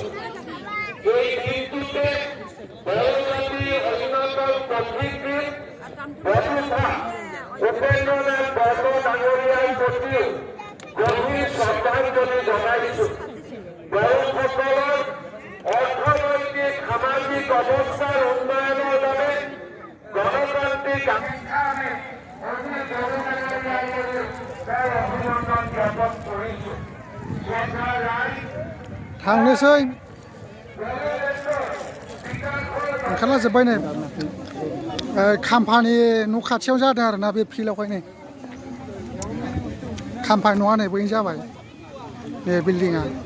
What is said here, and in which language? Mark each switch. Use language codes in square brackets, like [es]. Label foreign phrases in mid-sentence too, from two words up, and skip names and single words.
[as] এই দিনটোতে বড়োজাতিৰ অন্যতম পথিকৃত বসুধা উপেন্দ্ৰনাথ বৰ্ম ডাঙৰীয়াৰ প্ৰতিও গভীৰ শ্ৰদ্ধাঞ্জলি জনাইছো বড়োসকলৰ অৰ্থনৈতিক সামাজিক অৱস্থাৰ উন্নয়নৰ বাবে গণতান্ত্ৰিক আকাংক্ষা আমি অভিনন্দন জ্ঞাপন কৰিছো [brx] थांनोसै ओंखारला जोब्बाय नै खाम्फानि न' खाथियाव जादों आरोना बे फिल्डआवहाय नै खाम्फानि न'आ नै बैनो जाबाय बे बिल्डिंआ